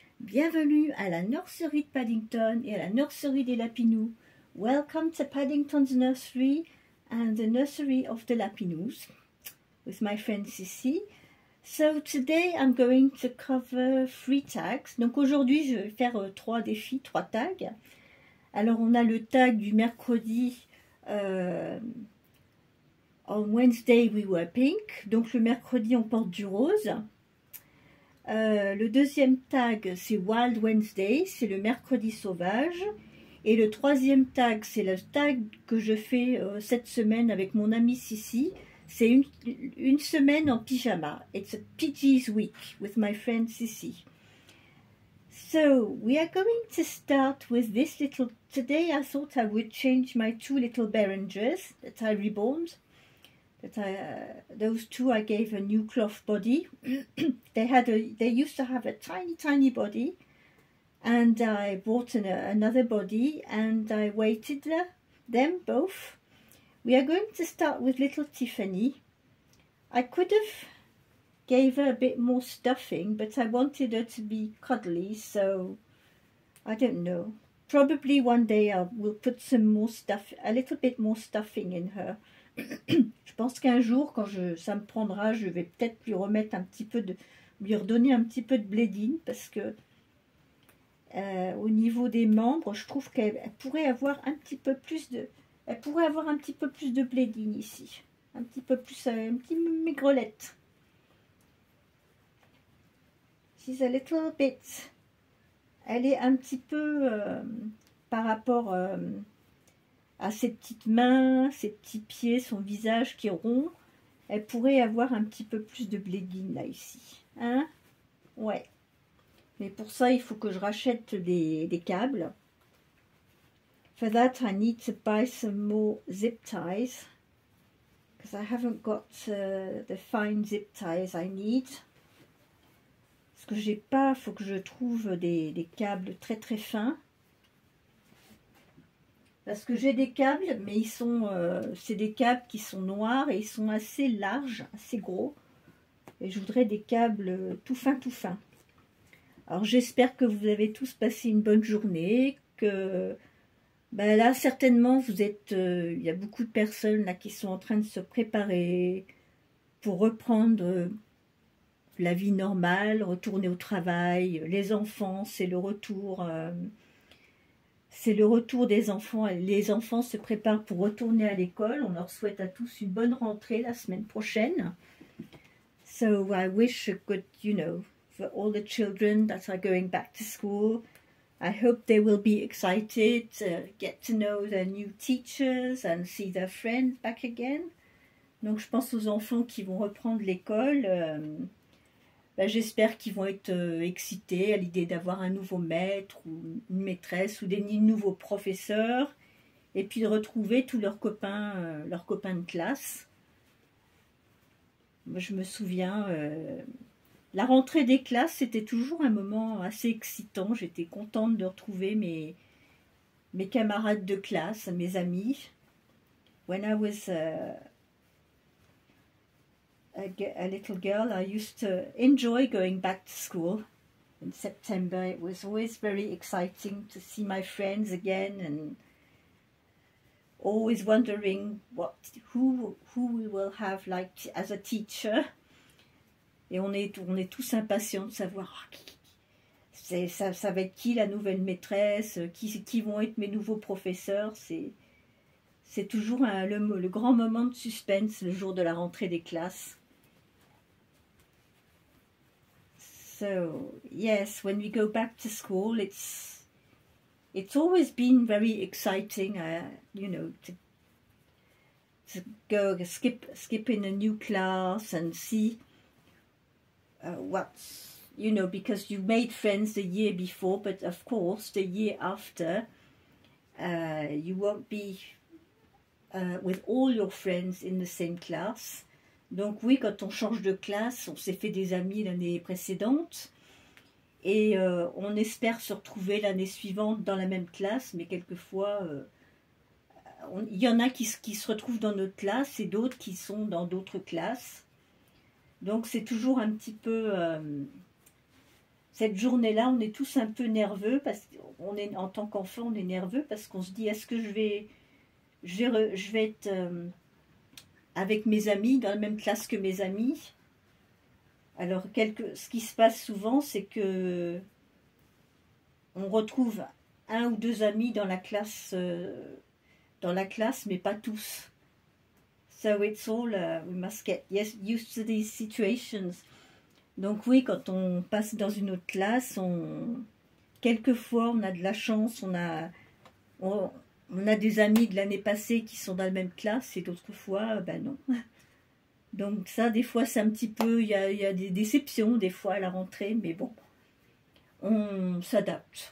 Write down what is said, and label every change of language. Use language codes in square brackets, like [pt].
[fr] Bienvenue à la nurserie de Paddington et à la nurserie des Lapinous. [en] Welcome to Paddington's nursery and the nursery of the Lapinous with my friend Sissy. So today I'm going to cover 3 tags. [fr] Donc aujourd'hui je vais faire 3 défis, 3 tags. Alors on a le tag du mercredi. [en] On Wednesday we were pink, [fr] donc le mercredi on porte du rose. Le deuxième tag c'est Wild Wednesday, c'est le mercredi sauvage. Et le troisième tag c'est le tag que je fais cette semaine avec mon amie Sissi. C'est une semaine en pyjama. [en] It's a PJ's week with my friend Sissi. So we are going to start with this little. Today I thought I would change my 2 little Berengers that I reborned. Those 2 I gave a new cloth body. They used to have a tiny body, and I bought another body and I weighted them both. We are going to start with little Tiffany. I could have gave her a bit more stuffing, but I wanted her to be cuddly, so I don't know. Probably one day I will put some more stuff, a little bit more stuffing in her. [fr] Je pense qu'un jour, quand ça me prendra, je vais peut-être lui remettre un petit peu lui redonner un petit peu de blédine, parce que au niveau des membres, je trouve qu'elle pourrait avoir un petit peu plus de, blédine ici, un petit peu plus, un petit maigrelette. [en] She's a little bit, [fr] elle est un petit peu par rapport à ses petites mains, ses petits pieds, son visage qui est rond, elle pourrait avoir un petit peu plus de blédine là ici, hein? Ouais. Mais pour ça, il faut que je rachète des câbles. [en] For that, I need to buy some more zip ties, because I haven't got the fine zip ties I need. [fr] Parce que j'ai pas, faut que je trouve des câbles très fins. Parce que j'ai des câbles, mais ils sont, c'est des câbles qui sont noirs et ils sont assez larges, assez gros. Et je voudrais des câbles tout fins. Alors j'espère que vous avez tous passé une bonne journée, que ben là certainement vous êtes, il y a beaucoup de personnes là qui sont en train de se préparer pour reprendre la vie normale, retourner au travail. Les enfants, c'est le retour. C'est le retour des enfants. Les enfants se préparent pour retourner à l'école. On leur souhaite à tous une bonne rentrée la semaine prochaine. [en] So I wish a good, for all the children that are going back to school, I hope they will be excited to get to know their new teachers and see their friends back again. [fr] Donc je pense aux enfants qui vont reprendre l'école. J'espère qu'ils vont être excités à l'idée d'avoir un nouveau maître ou une maîtresse ou des nouveaux professeurs, et puis de retrouver tous leurs copains de classe. Moi, je me souviens, la rentrée des classes, c'était toujours un moment assez excitant. J'étais contente de retrouver mes camarades de classe, mes amis. [en] When I was a little girl, I used to enjoy going back to school in September. It was always very exciting to see my friends again, and always wondering who we will have like as a teacher. [fr] Et on est tous impatients de savoir ça va être qui la nouvelle maîtresse, qui vont être mes nouveaux professeurs. C'est toujours le grand moment de suspense le jour de la rentrée des classes. [en] So yes, when we go back to school, it's always been very exciting, to go skip in a new class and see because you made friends the year before, but of course the year after you won't be with all your friends in the same class. [fr] Donc oui, quand on change de classe, on s'est fait des amis l'année précédente et on espère se retrouver l'année suivante dans la même classe, mais quelquefois il y en a qui se retrouvent dans notre classe et d'autres qui sont dans d'autres classes. Donc c'est toujours un petit peu... cette journée-là, on est tous un peu nerveux, parce qu'on est, en tant qu'enfant, on est nerveux parce qu'on se dit, est-ce que je vais être avec mes amis, dans la même classe que mes amis? Alors, ce qui se passe souvent, c'est que on retrouve un ou deux amis dans la classe, mais pas tous. [en] So it's all, we must get used to these situations. [fr] Donc oui, quand on passe dans une autre classe, quelquefois on a de la chance, on a des amis de l'année passée qui sont dans la même classe, et d'autres fois, ben non. Donc ça, des fois, c'est un petit peu, il y a des déceptions, des fois, à la rentrée, mais bon, on s'adapte.